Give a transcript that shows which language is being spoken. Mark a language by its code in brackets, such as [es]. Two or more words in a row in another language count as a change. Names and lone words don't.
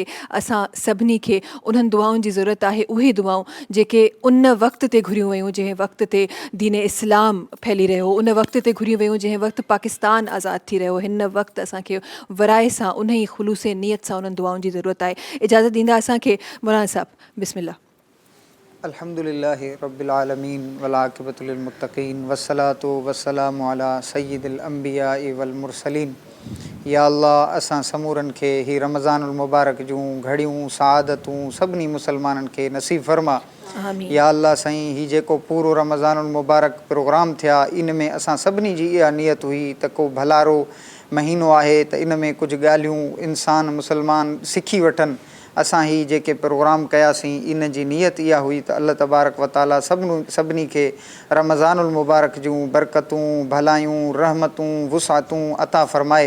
[sd] असां सभिनी खे उन्हनि दुआउनि जी ज़रूरत आहे, उहे दुआऊं जेके उन वक़्त ते घुरियूं वयूं जंहिं वक़्त ते दीन इस्लाम फैली रहियो, उन वक़्त ते घुरियूं वयूं जंहिं वक़्तु पाकिस्तान आज़ादु थी रहियो. हिन वक़्तु असांखे वराए सां, उन ई ख़ुलूसे नियत सां उन्हनि दुआउनि जी ज़रूरत आहे. इजाज़त ॾींदा असांखे मौलाना साहिब. बिस्मिल्लाह. [ar] الحمدللہ رب العالمین والعاقبۃ للمتقین والصلاۃ والسلام علی سید الانبیاء والمرسلین. یا اللہ [sd] اساں سمورن کے ہی [ar] رمضان المبارک [sd] جوں گھڑیوں سعادتوں سبنی مسلمانن کے نصیب فرما. [ar] یا اللہ [sd] سائیں ہی جیکو پورو [ar] رمضان المبارک [sd] پروگرام تھیا ان میں اساں سبنی جی یہ نیت ہوئی त को भलारो महीनो आहे त इन में कुझु ॻाल्हियूं इंसान मुसलमान सिखी वठनि. असां ही जेके प्रोग्राम कयासीं इन जी नियत इहा हुई त [ar] الله تبارك و تعالى [sd] सभिनी खे [ar] رمضان المبارك [sd] जूं बरकतूं भलायूं रहमतूं वुसातूं अता फ़रमाए.